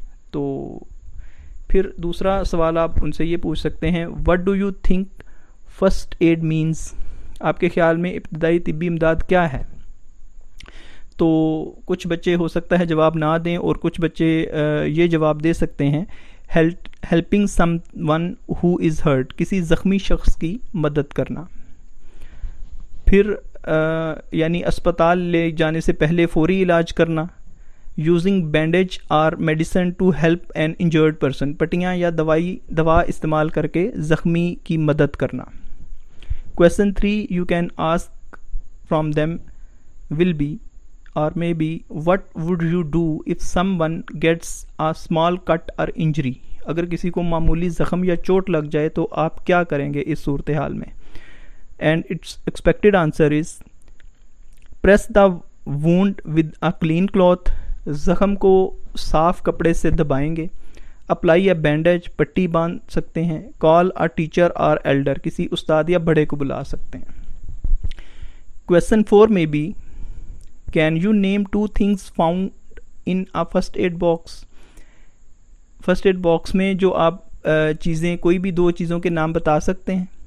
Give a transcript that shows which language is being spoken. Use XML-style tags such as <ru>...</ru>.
<ur>تو پھر دوسرا سوال آپ ان سے یہ پوچھ سکتے ہیں:</ur> <en>What do you think first aid means?</en> <ur>آپ کے خیال میں ابتدائی طبی امداد کیا ہے؟ تو کچھ بچے ہو سکتا ہے جواب نہ دیں اور کچھ بچے یہ جواب دے سکتے ہیں:</ur> <en>helping someone who is hurt,</en> <ur>کسی زخمی شخص کی مدد کرنا. پھر یعنی اسپتال لے جانے سے پہلے فوری علاج کرنا.</ur> <en>using bandage or medicine to help an injured person,</en> <ur>پٹیاں یا دوا استعمال کر کے زخمی کی مدد کرنا.</ur> <en>Question 3 you can ask from them will be or maybe what would you do if someone gets a small cut or injury؟</en> <ur>اگر کسی کو معمولی زخم یا چوٹ لگ جائے تو آپ کیا کریں گے اس صورتحال میں؟</ur> <en>And its expected answer is press the wound with a clean cloth،</en> <ur>زخم کو صاف کپڑے سے دبائیں گے.</ur> <en>apply a bandage,</en> <ur>پٹی باندھ سکتے ہیں.</ur> <en>call a teacher or elder,</en> <ur>کسی استاد یا بڑے کو بلا سکتے ہیں. Question 4 میں بھی</ur> <en>Can you name 2 things found in a first aid box؟</en> <ur>First aid box میں جو آپ چیزیں، کوئی بھی 2 چیزوں کے نام بتا سکتے ہیں.</ur>